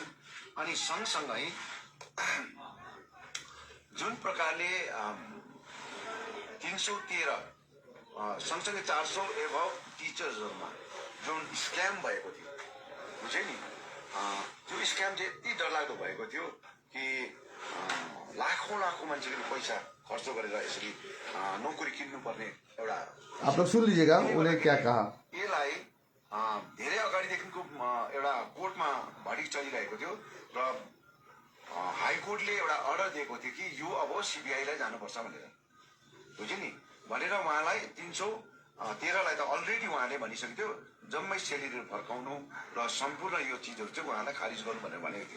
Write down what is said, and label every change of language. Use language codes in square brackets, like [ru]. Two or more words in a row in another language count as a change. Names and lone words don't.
[ne] अनि सँगसँगै जुन प्रकारले 313 सँगसँगै 400 एभव टिचर्सहरूमा जुन स्क्याम भएको थियो, बुझ्यो नि, त्यो स्क्याम चाहिँ यति डरलाग्दो भएको थियो कि लाखौँ लाखौँ मान्छेले पैसा खर्च गरेर यसरी नोकरी किन्नुपर्ने एउटा। [hi] आप लोग सुन लीजिएगा उन्हें क्या कहा। [ne] यसलाई धेरै अगाडिदेखिको एउटा कोर्टमा भडिक चलिरहेको थियो र हाइकोर्टले एउटा अर्डर दिएको थियो कि यो अब सिबिआईलाई जानुपर्छ भनेर, बुझ्यो नि, भनेर उहाँलाई 313लाई त अलरेडी उहाँले भनिसकेको थियो जम्मै सेलेरी फर्काउनु र सम्पूर्ण यो चिजहरू चाहिँ उहाँलाई खारिज गर्नु भनेर भनेको थियो।